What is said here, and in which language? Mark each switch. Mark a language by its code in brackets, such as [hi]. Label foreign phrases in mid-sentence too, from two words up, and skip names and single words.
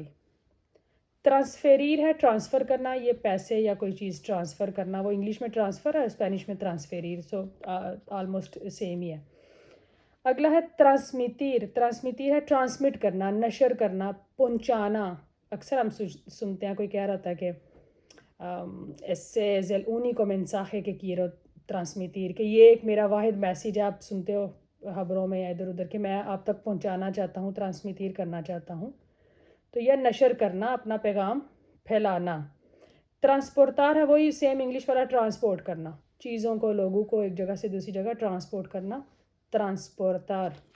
[ur] ٹرانسفیریر ہے ٹرانسفر کرنا، یہ پیسے یا کوئی چیز ٹرانسفر کرنا، وہ انگلش میں ٹرانسفر ہے، اسپینش میں ٹرانسفیریر، [en] so almost same [ur] ہی ہے۔ اگلا ہے ٹرانسمیتیر۔ ٹرانسمیتیر ہے ٹرانسمٹ کرنا، نشر کرنا، پہنچانا۔ اکثر ہم سنتے ہیں کوئی کہہ رہا تھا کہ ایسے [es] es el único mensaje que quiero transmitir، [ur] کہ یہ ایک میرا واحد میسیج ہے، آپ سنتے ہو خبروں میں یا ادھر ادھر کہ میں آپ تک پہنچانا چاہتا ہوں، ٹرانسمیٹیر کرنا چاہتا ہوں. تو یہ نشر کرنا، اپنا پیغام پھیلانا. ٹرانسپورتار ہے وہی سیم انگلش والا ٹرانسپورٹ کرنا، چیزوں کو، لوگوں کو ایک جگہ سے دوسری جگہ ٹرانسپورٹ کرنا، ٹرانسپورتار.